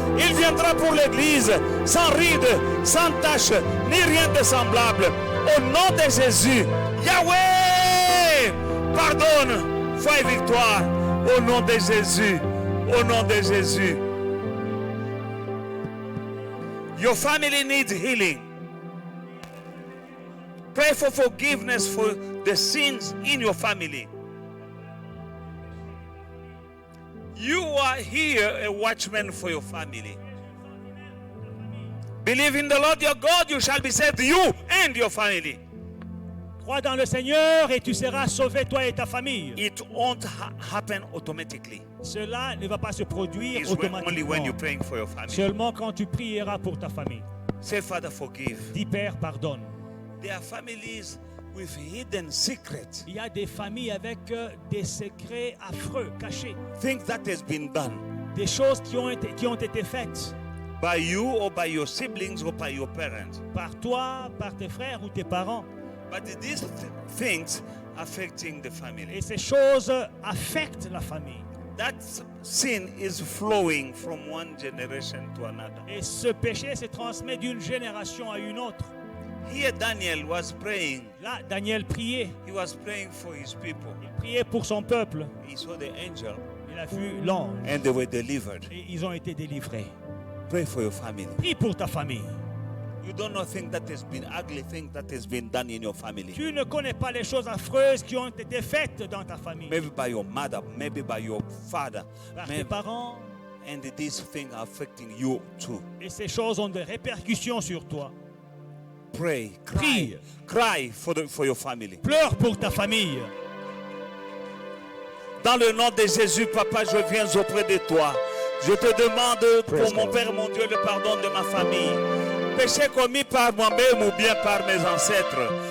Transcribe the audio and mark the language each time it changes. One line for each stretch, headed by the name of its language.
French: Il viendra pour l'église. Sans ride, sans tache, ni rien de semblable. Au nom de Jésus. Yahweh, pardonne. Foi et victoire, au nom de Jésus, au nom de Jésus.
English: Your family needs healing. Pray for forgiveness for the sins in your family. You are here a watchman for your family. Believe in the Lord your God, you shall be saved, you and your family.
French: Crois dans le Seigneur et tu seras sauvé, toi et ta famille.
English: It won't happen automatically.
French: Cela ne va pas se produire
English: It's only when
French: automatiquement.
English: you're praying for your family.
French: Seulement quand tu prieras pour ta famille.
English: Say, Father, forgive.
French: Dis, Père, pardonne.
English: There are families with hidden secrets,
French: Il y a des familles avec des secrets affreux, cachés.
English: things that has been done
French: Des choses qui ont été faites
English: by you or by your siblings or by your parents.
French: par toi, par tes frères ou tes parents.
English: But these things affecting the family.
French: Et ces choses affectent la famille.
English: That sin is flowing from one generation to another.
French: Et ce péché se transmet d'une génération à une autre.
English: Here Daniel was praying.
French: Là, Daniel priait.
English: He was praying for his people.
French: Il priait pour son peuple.
English: He saw the angel
French: Il a vu l'ange.
English: and they were delivered.
French: Et ils ont été délivrés.
English: Pray for your family.
French: Prie pour ta famille.
English: You don't know things that has been ugly, things that has been done in your family.
French: Tu ne connais pas les choses affreuses qui ont été faites dans ta famille.
English: Maybe by your mother, maybe by your father.
French: Par tes
English: Maybe,
French: parents.
English: and these things are affecting you too.
French: Et ces choses ont des répercussions sur toi.
English: Pray,
French: Prie.
English: cry for your family.
French: Pleure pour ta famille. Dans le nom de Jésus, Papa, je viens auprès de toi. Je te demande
English: Praise
French: pour mon
English: God.
French: Père, mon Dieu, le pardon de ma famille. Péché commis par moi-même ou bien par mes ancêtres.